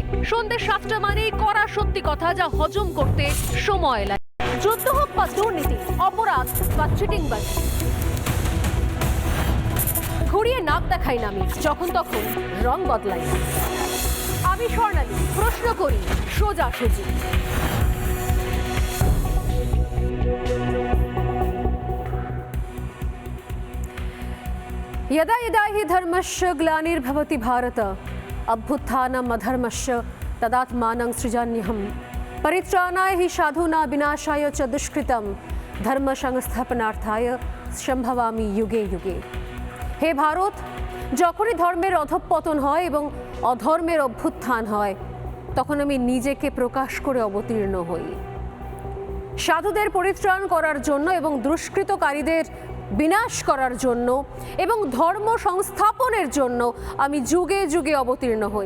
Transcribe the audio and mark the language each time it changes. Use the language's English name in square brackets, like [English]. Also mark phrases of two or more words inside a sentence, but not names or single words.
[Bangla] সন্ধ্যে 7টা মানেই কড়া সত্যি কথা যা হজম করতে সময় লাগে। যুদ্ধ হোক বা দুর্নীতি, অপরাধ বা চিটিংবাজি, ঘুরিয়ে নাক দেখাই না আমি, যখন তখন রং বদলাই। আমি স্বর্ণালী, প্রশ্ন করি সোজাসুজি। [Sanskrit] यदा यदा हि धर्मस्य ग्लानिर्भवति भारत अभ्युत्थानम् अधर्मस्य तदात्मानं सृजाम्यहम् परित्राणाय हि साधूनां विनाशाय च दुष्कृतं धर्म संस्थापनार्थाय সম্ভবামি যুগে যুগে। [Bangla] হে ভারত, যখনই ধর্মের অধঃপতন হয় এবং অধর্মের অভ্যুত্থান হয়, তখন আমি নিজেকে প্রকাশ করে অবতীর্ণ হই। সাধুদের পরিত্রাণ করার জন্য এবং দুষ্কৃতকারীদের বিনাশ করার জন্য এবং ধর্ম সংস্থাপনের জন্য আমি যুগে যুগে অবতীর্ণ হই।